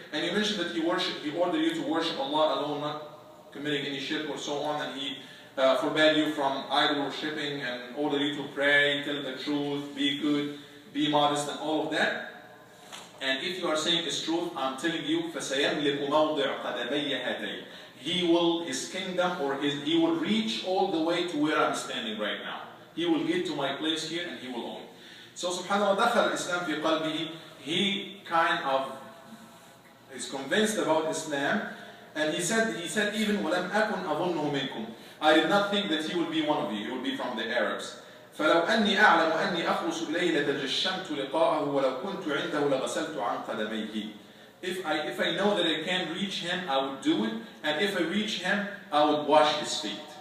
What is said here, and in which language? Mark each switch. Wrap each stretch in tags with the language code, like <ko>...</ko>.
<en>And you mentioned that he ordered you to worship Allah alone, not committing any shirk or so on, and he forbade you from idol worshipping, and ordered you to pray, tell the truth, be good, be modest, and all of that. And if you are saying this truth, I'm telling you,</en> <ar>فَسَيَمْلِكُ مَوْضِعَ قَدَمَيَّ هَاتَيْنِ.</ar> <en>His kingdom, or he will reach all the way to where I'm standing right now. He will get to my place here, and he will own.</en> <ar>So subhanAllah, دخل الإسلام في قلبه.</ar> <en>He kind of is convinced about Islam, and he said even</en> <ar>وَلَمْ أَكُنْ أَظُنُّهُ مِنْكُمْ.</ar> <en>I did not think that he would be one of you. He would be from the Arabs.</en> <ar>فلو أني أعلم أني أخلص إليه لتجشمت لقاءه ولو كنت عنده لغسلت عن قدميه.</ar> <en>If I know that I can reach him, I would do it, and if I reach him, I would wash his feet.</en>